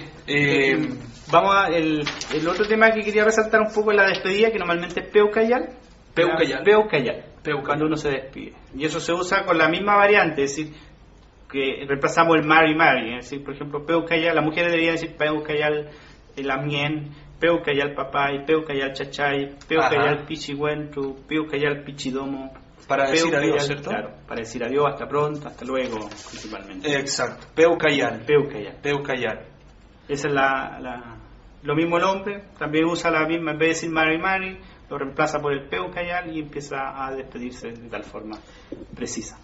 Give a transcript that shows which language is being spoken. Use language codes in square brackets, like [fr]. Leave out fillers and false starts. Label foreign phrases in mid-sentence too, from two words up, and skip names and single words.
[es] Vamos a... El otro tema que quería resaltar un poco es la despedida, que normalmente es Peucayal. Peucayal. Cuando uno se despide. Y eso se usa con la misma variante, es decir, que reemplazamos el Mari. Es decir, por ejemplo, Peucayal, las mujeres deberían decir [arn] Peucayal lamien, Peucayal papay, Peucayal chachay, Peucayal pichihuentru, Peucayal pichidomo. [es] Para decir adiós, ¿cierto? Claro, para decir adiós, hasta pronto, hasta luego, principalmente. Exacto, Peucayal. Esa es lo mismo el hombre, también usa la misma, en vez de decir Mari, lo reemplaza por el Peucayal y empieza a despedirse de tal forma precisa.